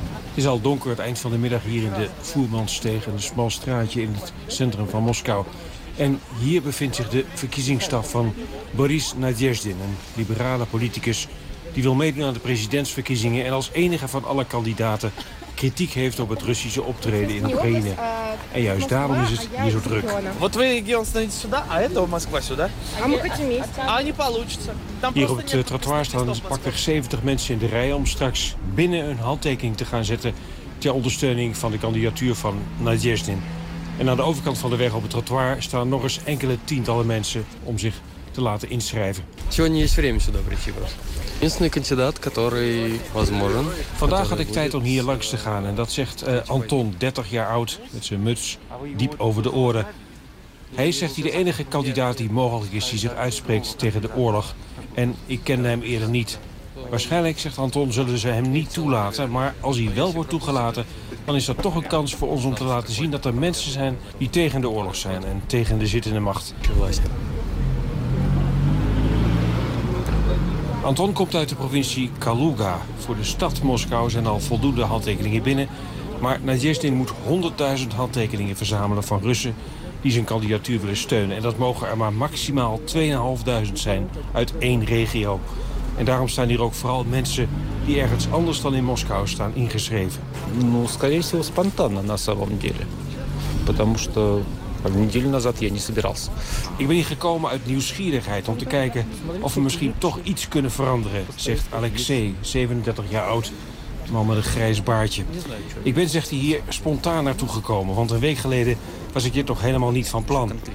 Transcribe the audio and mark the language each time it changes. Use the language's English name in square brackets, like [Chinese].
[Dutch] Het is al donker het eind van de middag hier in de Voermansteeg, een smal straatje in het centrum van Moskou. En hier bevindt zich de verkiezingsstaf van Boris Nadezhdin, een liberale politicus die wil meedoen aan de presidentsverkiezingen en als enige van alle kandidaten kritiek heeft op het Russische optreden in Oekraïne. En juist daarom is het hier zo druk. [Russian] Вот вы регион становитесь сюда, а это Москва сюда. А мы хотим есть. А не получится. [Dutch] Hier op het trottoir staan pakweg 70 mensen in de rij om straks binnen een handtekening te gaan zetten ter ondersteuning van de kandidatuur van Nadezhdin. En aan de overkant van de weg op het trottoir staan nog eens enkele tientallen mensen om zich te laten inschrijven. [Russian] Сегодня есть время сюда прийти. Единственный кандидат, который возможен. [Dutch] Vandaag had ik tijd om hier langs te gaan. En dat zegt Anton, 30 jaar oud, met zijn muts diep over de oren. Hij is, zegt hij, de enige kandidaat die mogelijk is die zich uitspreekt tegen de oorlog. En ik kende hem eerder niet. Waarschijnlijk, zegt Anton, zullen ze hem niet toelaten. Maar als hij wel wordt toegelaten, dan is dat toch een kans voor ons om te laten zien dat er mensen zijn die tegen de oorlog zijn en tegen de zittende macht. Anton komt uit de provincie Kaluga. Voor de stad Moskou zijn al voldoende handtekeningen binnen. Maar Nadezhdin moet 100.000 handtekeningen verzamelen van Russen die zijn kandidatuur willen steunen. En dat mogen er maar maximaal 2.500 zijn uit één regio. En daarom staan hier ook vooral mensen die ergens anders dan in Moskou staan ingeschreven. [Russian] Ну, скорее всего, спонтанно на самом деле. Потому что [Dutch] ik ben hier gekomen uit nieuwsgierigheid om te kijken of we misschien toch iets kunnen veranderen, zegt Alexei, 37 jaar oud, man met een grijs baardje. Ik ben, zegt hij, hier spontaan naartoe gekomen, want een week geleden was ik hier toch helemaal niet van plan.